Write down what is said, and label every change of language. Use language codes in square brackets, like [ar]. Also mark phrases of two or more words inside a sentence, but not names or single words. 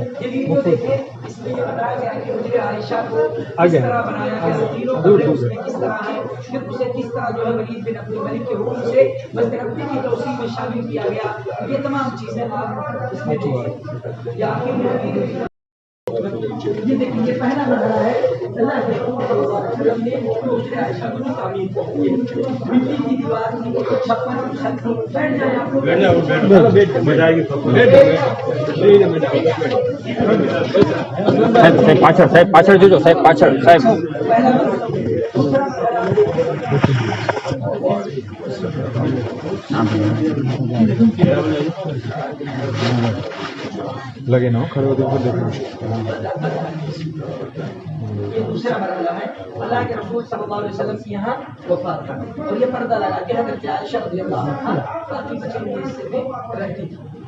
[ur] یہ ویڈیو دیکھیں، اس میں یہ بتایا گیا ہے کہ حجر عائشہ کو کس طرح بنایا گیا، تینوں کمرے اس میں کس طرح ہے، پھر اسے کس طرح جو ہے ولید بن عبد الملک کے حکم سے مسجد نبوی کی توسیع میں شامل کیا گیا۔ یہ تمام چیزیں آپ اس میں دیکھیں۔ یا آخر میں یہ دیکھیں یہ پہلا مرحلہ ہے اللہ کے رسول صلی اللہ علیہ وسلم نے حجرہ عائشہ کی تعمیر کی ہے مٹی کی دیوار کی 56 چھت تھی بیٹھ جائیں آپ لوگ [gu] સાહેબ પાછળ જોજો સાહેબ પાછળ સાહેબ [ur] پہلا لگے نا کھڑے ہوتے اوپر دیکھو یہ دوسرا مرحلہ ہے اللہ کے رسول صلی اللہ علیہ وسلم کی یہاں وفات کا اور یہ پردہ لگا کے حضرت عائشہ رضی اللہ عنہا باقی بچے ہوئے حصے میں رہتی تھی